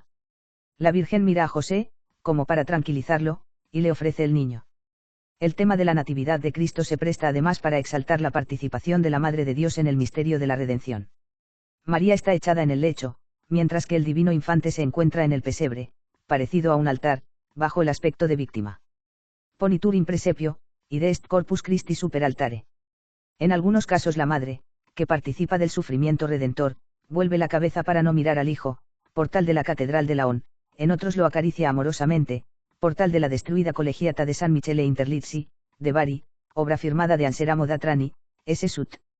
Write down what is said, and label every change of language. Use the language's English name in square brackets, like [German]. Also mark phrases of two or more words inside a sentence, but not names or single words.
[Spanish] La Virgen mira a José, como para tranquilizarlo, y le ofrece el niño. El tema de la Natividad de Cristo se presta además para exaltar la participación de la Madre de Dios en el misterio de la redención. María está echada en el lecho, mientras que el divino infante se encuentra en el pesebre, parecido a un altar, bajo el aspecto de víctima. [Latin] Ponitur in presepio, id est corpus Christi super altare. [Spanish] En algunos casos la Madre, que participa del sufrimiento redentor, vuelve la cabeza para no mirar al Hijo, portal de la Catedral de Laon, en otros lo acaricia amorosamente, portal de la destruida colegiata de San Michele Interlizzi, de Bari, obra firmada de Anseramo da Trani, S. Sut.